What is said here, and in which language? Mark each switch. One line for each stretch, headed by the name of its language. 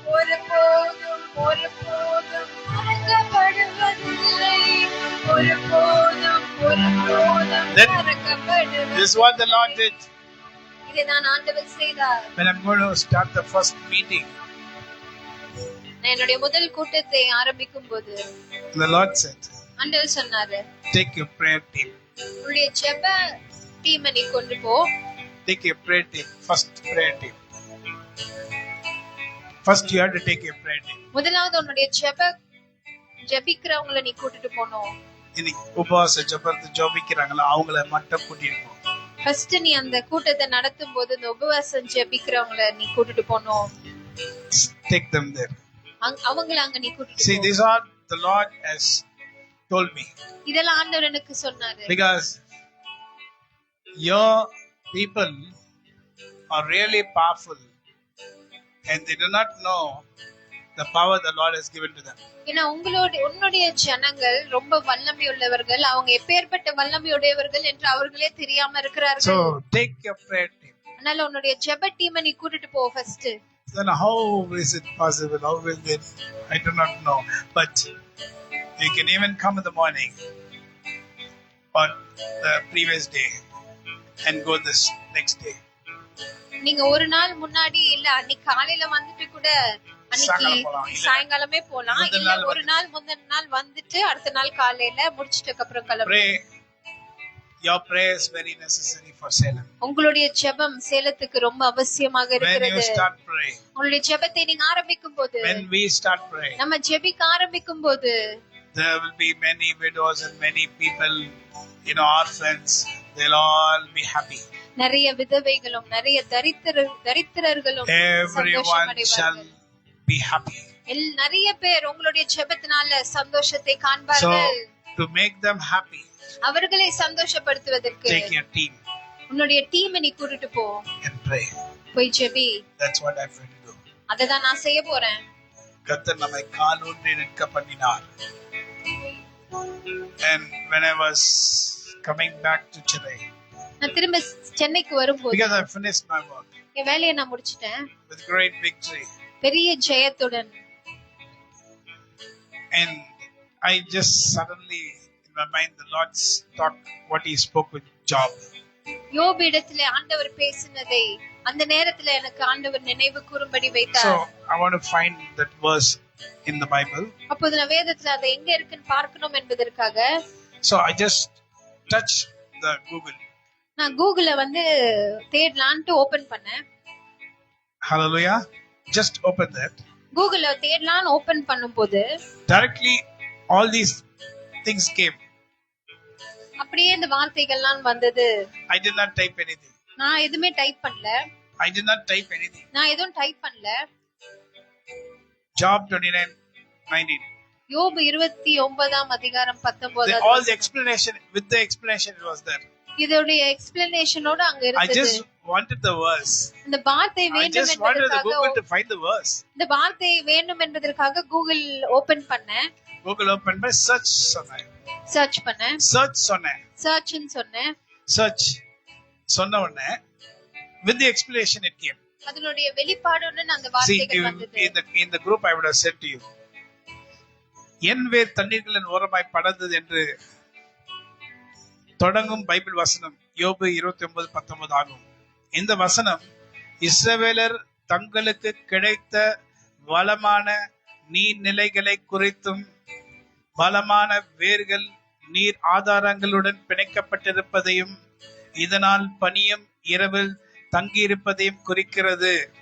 Tamil: ஒருபோதும் ஒருபோதும் மறக்கப்படுவதில்லை. ஒருபோதும் ஒருபோதும்
English: Then-
Tamil: மறக்கப்படுவதில்லை.
English: This is what the Lord did.
Tamil: இதைதான் ஆண்டவர் செய்தார்.
English: When I'm going to start the first meeting,
Tamil: நான் என்னுடைய முதல் கூட்டத்தை ஆரம்பிக்கும் போது
English: the Lord said,
Tamil: ஆண்டவர் சொன்னாரு,
English: take your prayer team.
Tamil: உன்னுடைய ஜெப டீமை நீ கொண்டு போ.
English: Take your prayer team. First prayer team. First you have to take your prayer team.
Tamil: முதலாவது உன்னுடைய ஜெபிக்கிறவங்களை நீ கூட்டிட்டு போகணும். இன்னைக்கு உபவாச ஜெபத்து ஜெபிக்கிறாங்களா அவங்கள மட்டும் கூட்டிட்டு போ. ஃபர்ஸ்ட் நீ அந்த கூட்டத்தை நடத்தும் போது இந்த உபவாசம் ஜெபிக்கிறவங்களை நீ கூட்டிட்டு போகணும்.
English: Take them there.
Tamil: அவங்கள அங்க நீ கூட்டிட்டு
English: See,
Tamil: போ.
English: these are the Lord has told me.
Tamil: இதெல்லாம் ஆண்டவர் எனக்கு சொன்னாரு.
English: Because your people are really powerful and they do not know the power the Lord has given to them.
Tamil: ஏன்னா உன்னுடைய ஜனங்கள் ரொம்ப வல்லமை உள்ளவர்கள். அவங்க எப்பேற்பட்ட வல்லமை உடையவர்கள் என்று அவர்களே தெரியாம இருக்கிறார்கள்.
English: So take your prayer team.
Tamil: அதனால உன்னுடைய ஜெப டீமை நீ கூட்டிட்டு போ first.
English: Then how is it possible? How will they? I do not know. But you can even come in the morning or the previous day and go this next day.
Tamil: நீங்க ஒரு நாள் முன்னாடி இல்ல அன்னைக்கு காலையில வந்துட்டு கூட அன்னைக்கு சாயங்காலமே போலாம். இல்ல ஒரு நாள் முந்தின நாள் வந்துட்டு அடுத்த நாள் காலையில முடிச்சிட்டதுக்கு அப்புறம் கிளம்பு.
English: Pray. Your prayer is very necessary for Salem.
Tamil: உங்களுடைய ஜெபம் சேலத்துக்கு ரொம்ப அவசியமாக
English: When you
Tamil: இருக்கிறது.
English: start praying,
Tamil: உங்களுடைய ஜெபத்தை நீங்க ஆரம்பிக்கும் போது
English: when we start praying,
Tamil: நம்ம ஜெபிக்க ஆரம்பிக்கும் போது
English: there will be many widows and many people, orphans. They'll all be happy.
Tamil: நிறைய விதவைகளும் நிறைய தரித்திரர்களும்
English: Everyone shall be happy.
Tamil: நிறைய பேர் உங்களுடைய ஜெபத்தினால சந்தோஷத்தை
English: So
Tamil: காண்பார்கள்.
English: to make them happy,
Tamil: அவர்களை சந்தோஷப்படுத்துவதற்கு
English: take your team
Tamil: உன்னுடைய டீமை நீ கூட்டிட்டு போ.
English: and pray.
Tamil: போய் JP.
English: That's what I'm going to do.
Tamil: அததான் நான் செய்ய போறேன். கர்த்தர் நம்மை காலூன்றி நிற்க பண்ணினார்.
English: And when I was coming back to Chennai,
Tamil: நான் திரும்ப சென்னைக்கு வரும்போது
English: because I finished my work
Tamil: என் வேலையை நான் முடிச்சிட்டேன்
English: with great victory,
Tamil: பெரிய ஜெயத்துடன்.
English: and I just suddenly in my mind the Lord's talk, what He spoke with Job.
Tamil: யோபு இடத்திலே ஆண்டவர் பேசினதை அந்த நேரத்துல எனக்கு ஆண்டவர் நினைவு கூறும்படி வைத்தார்.
English: So I want to find that verse in the Bible.
Tamil: அப்போது நான் வேதத்துல அது எங்க இருக்குன்னு பார்க்கணும் என்பதற்காக
English: So I just touched the Google.
Tamil: நான் கூகுள வந்து தேடலான்ட்டு ஓபன் பண்ணேன்.
English: Hallelujah. Just open that.
Tamil: கூகுள தேடலான்னு open பண்ணும்போது
English: directly all these things came.
Tamil: அப்படியே இந்த வார்த்தைகள்லாம் வந்தது.
English: I did not type anything.
Tamil: நான் எதுமே டைப் பண்ணல.
English: I did not type anything.
Tamil: நான் எதுவும் டைப் பண்ணல.
English: Job 29:19.
Tamil: யோபு 29ஆம் அதிகாரம் 19.
English: All the explanation, with the explanation it was there.
Tamil: இதோட எக்ஸ்பிளனேஷனோட அங்க
English: I
Tamil: இருந்தது.
English: just wanted the verse.
Tamil: இந்த வார்த்தை
English: I
Tamil: வேண்டும்
English: just wanted the
Tamil: என்பதற்காக
English: Google to find the verse.
Tamil: இந்த வார்த்தை வேண்டும் என்பதற்காக கூகுள் ஓபன் பண்ணேன்.
English: Google open by search
Tamil: சொன்னேன். சர்ச் பண்ணேன். Search சொன்னேன். சர்ச்னு சொன்னேன்.
English: Search
Tamil: சொன்ன உடனே
English: with the explanation it came.
Tamil: அதனுடைய வெளிப்பாடுடன் அந்த
English: See,
Tamil: வார்த்தைகள் வந்தது.
English: in the group I would have said to you,
Tamil: என் வேர் தண்ணீர்களின் ஓரமாய் படர்ந்தது என்று தொடங்கும் பைபிள் வசனம் யோபு 29:19 ஆகும். இந்த வசனம் இஸ்ரவேலர் தங்களுக்கு கிடைத்த வளமான நீர்நிலைகளை குறித்தும் பலமான வேர்கள் நீர் ஆதாரங்களுடன் பிணைக்கப்பட்டிருப்பதையும் இதனால் பனியும் இரவில் தங்கியிருப்பதையும் குறிக்கிறது.